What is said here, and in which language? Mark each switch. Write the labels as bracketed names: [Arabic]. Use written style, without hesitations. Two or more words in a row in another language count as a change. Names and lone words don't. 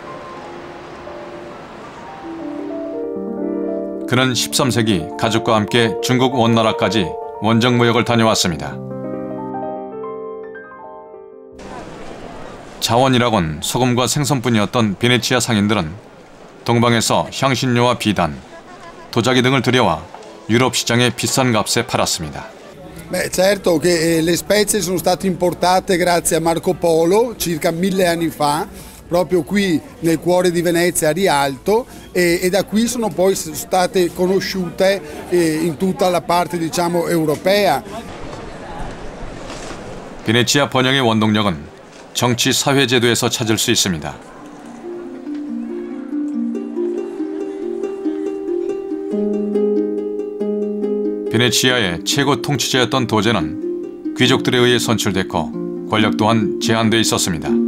[Korean] 그는 13세기 가족과 함께 중국 원나라까지 원정 무역을 다녀왔습니다. 자원이라곤 소금과 생선뿐이었던 베네치아 상인들은 동방에서 향신료와 비단, 도자기 등을 들여와 유럽 시장에 비싼 값에 팔았습니다. [Italian] Beh, certo che le spezie sono state importate grazie a Marco Polo circa 1000 anni fa, proprio qui nel cuore di Venezia a Rialto, e da qui sono poi state conosciute in tutta la parte, diciamo, europea. [Korean] 베네치아 번영의 원동력은 정치 사회 제도에서 찾을 수 있습니다. 베네치아의 최고 통치자였던 도제는 귀족들에 의해 선출됐고 권력 또한 제한돼 있었습니다.